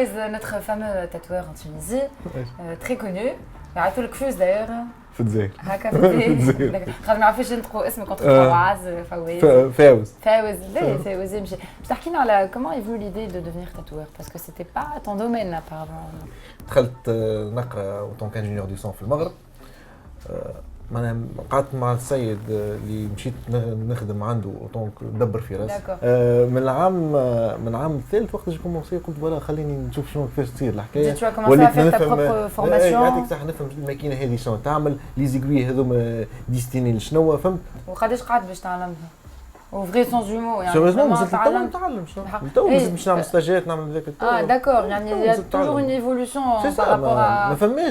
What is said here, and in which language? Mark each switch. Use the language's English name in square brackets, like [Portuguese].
[French] Notre fameux tatoueur en Tunisie, très connu. [Arabic] يعيطوا لك فوز [French] d'ailleurs. [Arabic] في الجزائر. هكا في الجزائر. خاطر ما عرفوش ينطقوا اسمك كونتر فواز فواز. فاوز. فاوز لا فاوز يمشي. باش تحكي لنا على [French] comment est venue l'idée de devenir tatoueur parce que c'était pas ton domaine apparemment. [Arabic] دخلت نقرا اوتون كانجينيور دو سون في المغرب. معناها قعدت مع السيد اللي مشيت نخدم عنده اوتونك ندبر في راسي. من العام الثالث وقت جو كومونسي قلت فوالا خليني نشوف شنو كيفاش تصير الحكايه. وليت نفهم فورماسيون. يعطيك صح نفهم الماكينه هذه شنو تعمل لي زيغوي هذوما ديستيني لشنو فهمت. وقداش قعدت باش تعلمها؟ وفغي سون جومو يعني سيريوزمون مازلت نتعلم شنو تو باش نعمل ستاجات نعمل ذاك داكور يعني [French] il y a toujours une évolution par rapport à